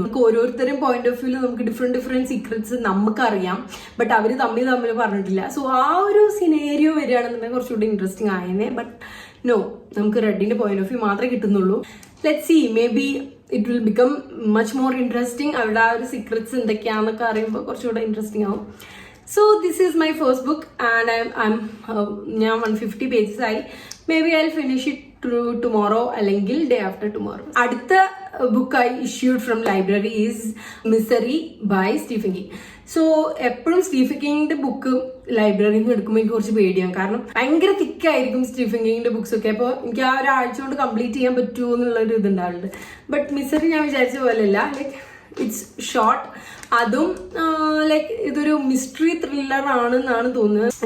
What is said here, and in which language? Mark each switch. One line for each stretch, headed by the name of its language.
Malayalam: നമുക്ക് ഓരോരുത്തരും point of വ്യൂവിൽ നമുക്ക് ഡിഫറെന്റ് സീക്രറ്റ്സ് നമുക്കറിയാം, ബട്ട് അവർ തമ്മിൽ പറഞ്ഞിട്ടില്ല. സോ ആ ഒരു സിനേരിയോ വരികയാണെന്നുണ്ടെങ്കിൽ കുറച്ചുകൂടി ഇൻട്രസ്റ്റിംഗ് ആയേനെ.
English: but no,
Malayalam: നമുക്ക് റെഡിന്റെ പോയിന്റ് ഓഫ് വ്യൂ മാത്രമേ കിട്ടുന്നുള്ളൂ.
English: Let's see, maybe it will become much more interesting.
Malayalam: അവരുടെ ആ ഒരു സീക്രറ്റ്സ് എന്തൊക്കെയാണെന്നൊക്കെ അറിയുമ്പോൾ കുറച്ചുകൂടെ ഇൻട്രസ്റ്റിംഗ് ആവും.
English: So this is my first book and I'm now 150 pages ആയി. Maybe I'll finish it tomorrow അല്ലെങ്കിൽ day after tomorrow. അടുത്ത book I issued from library is Misery by Stephen King.
Malayalam: So എപ്പോഴും Stephen കിങ്ങിന്റെ book ലൈബ്രറിയിൽ നിന്ന് എടുക്കുമ്പോൾ എനിക്ക് കുറച്ച് പേടിയാണ്. കാരണം ഭയങ്കര തിക്കായിരിക്കും സ്റ്റീഫൻ കിങ്ങിന്റെ ബുക്സ് ഒക്കെ. അപ്പോൾ എനിക്ക് ആ ഒരാഴ്ച കൊണ്ട് കംപ്ലീറ്റ് ചെയ്യാൻ പറ്റുമോ എന്നുള്ളൊരു ഇതുണ്ടാവുന്നുണ്ട്. ബട്ട് മിസറി ഞാൻ വിചാരിച്ച പോലെയല്ല,
English: Like it's short.
Malayalam: അതും ലൈക്ക് ഇതൊരു മിസ്റ്ററി ത്രില്ലർ ആണെന്നാണ് തോന്നുന്നത്.